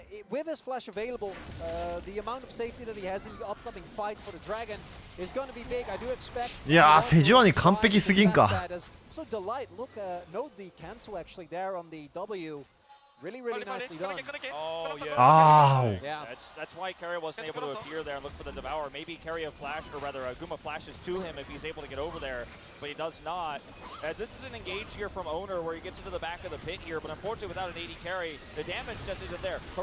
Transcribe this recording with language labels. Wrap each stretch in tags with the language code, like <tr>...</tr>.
<en>With his flash available, the amount of safety that he has in the upcoming fight for the dragon is going to be big. I do expect.</en> <ja>いやーセジュワニ完璧すぎんか。</ja> <en>So Delight, look, note the cancel actually there on the W. Really, really nicely done. Oh, yeah. Ow. Yeah. That's why Keria wasn't able to appear there and look for the Devour. Maybe Keria flashed, or rather Guma flashes to him if he's able to get over there, but he does not. As this is an engage here from Owner where he gets into the back of the pit here, but unfortunately without an AD carry, the damage just isn't there.</en>